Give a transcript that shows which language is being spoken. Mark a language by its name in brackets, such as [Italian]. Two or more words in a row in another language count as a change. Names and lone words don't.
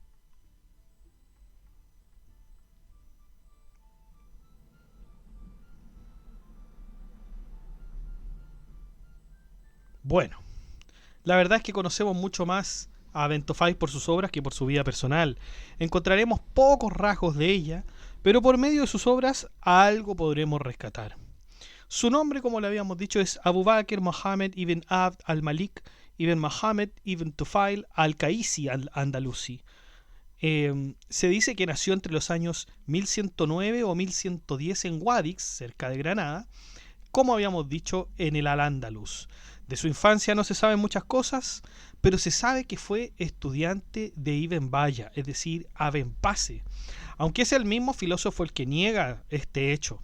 [Spanish] Bueno, la verdad es que conocemos mucho más a Aventophile por sus obras que por su vida personal. Encontraremos pocos rasgos de ella, pero por medio de sus obras algo podremos rescatar. Su nombre, como le habíamos dicho, es Abu Bakr Mohammed ibn Abd al-Malik ibn Mohammed ibn Tufail al-Qaisi al-Andalusi. Se dice que nació entre los años 1109 o 1110 en Guadix, cerca de Granada, como habíamos dicho, en el Al-Ándalus. De su infancia no se saben muchas cosas, pero se sabe que fue estudiante de Ibn Baya, es decir, Avenpase, aunque es el mismo filósofo el que niega este hecho.